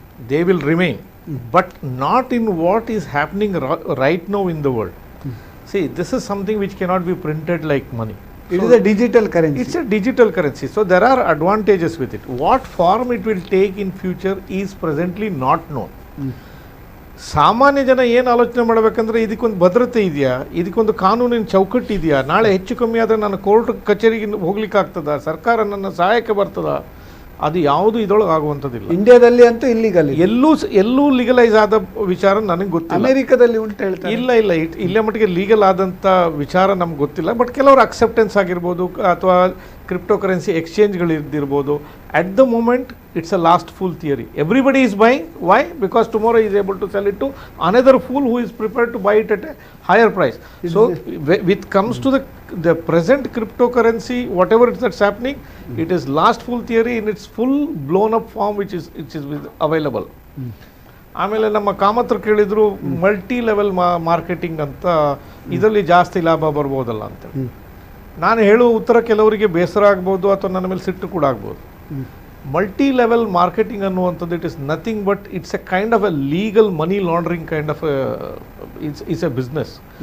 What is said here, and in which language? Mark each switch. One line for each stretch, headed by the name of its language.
English: They will remain, but not in what is happening right now in the world. See, this is something which cannot be printed like money. It is a digital currency. It's a digital currency. So there are advantages with it. What form it will take in future is presently not known.
Kannada: ಸಾಮಾನ್ಯ ಜನ ಏನು ಆಲೋಚನೆ ಮಾಡಬೇಕಂದ್ರೆ ಇದಕ್ಕೊಂದು ಭದ್ರತೆ ಇದೆಯಾ, ಇದಕ್ಕೊಂದು ಕಾನೂನಿನ ಚೌಕಟ್ಟು ಇದೆಯಾ, ನಾಳೆ ಹೆಚ್ಚು ಕಮ್ಮಿ ಆದರೆ ನಾನು ಕೋರ್ಟ್ ಕಚೇರಿಗೆ ಹೋಗ್ಲಿಕ್ಕೆ ಆಗ್ತದ, ಸರ್ಕಾರ ನನ್ನ ಸಹಾಯಕ್ಕೆ ಬರ್ತದ, ಅದು ಯಾವುದು ಇದರೊಳಗೆ ಆಗುವಂಥದ್ದಿಲ್ಲ. ಇಂಡಿಯಾದಲ್ಲಿ ಅಂತೂ ಇಲ್ಲಿಗಲ್, ಎಲ್ಲೂ ಲೀಗಲೈಸ್ ಆದ ವಿಚಾರ ನನಗೆ ಗೊತ್ತಿಲ್ಲ. ಅಮೆರಿಕದಲ್ಲಿ ಉಂಟು ಹೇಳ್ತಾರೆ. ಇಲ್ಲ ಇಲ್ಲೇ ಮಟ್ಟಿಗೆ ಲೀಗಲ್ ಆದಂಥ ವಿಚಾರ ನಮ್ಗೆ ಗೊತ್ತಿಲ್ಲ. ಬಟ್ ಕೆಲವರು ಅಕ್ಸೆಪ್ಟೆನ್ಸ್ ಆಗಿರ್ಬೋದು, ಅಥವಾ crypto currency ಎಕ್ಸ್ಚೇಂಜ್ಗಳಿದ್ದಿರ್ಬೋದು.
English: At the moment it's a last fool theory. Everybody is buying. Why? Because tomorrow is able to sell it to another fool who is prepared to buy it at a higher price. So with comes to the present cryptocurrency, whatever that's happening, it is last full theory in its full blown up form which is available.
Kannada: ಆಮೇಲೆ ನಮ್ಮ ಕಾಮತ್ರ ಕೇಳಿದ್ರು multi level marketing ಅಂತ, ಇದರಲ್ಲಿ ಜಾಸ್ತಿ ಲಾಭ ಬರ್ಬೋದಲ್ಲ ಅಂತೇಳಿ. ನಾನು ಹೇಳುವ ಉತ್ತರ ಕೆಲವರಿಗೆ ಬೇಸರ ಆಗ್ಬೋದು, ಅಥವಾ ನನ್ನ ಮೇಲೆ ಸಿಟ್ಟು ಕೂಡ ಆಗ್ಬೋದು.
English: Multi level marketing ಅನ್ನುವಂಥದ್ದು it is nothing but it's a kind of a legal money laundering kind of it's a business.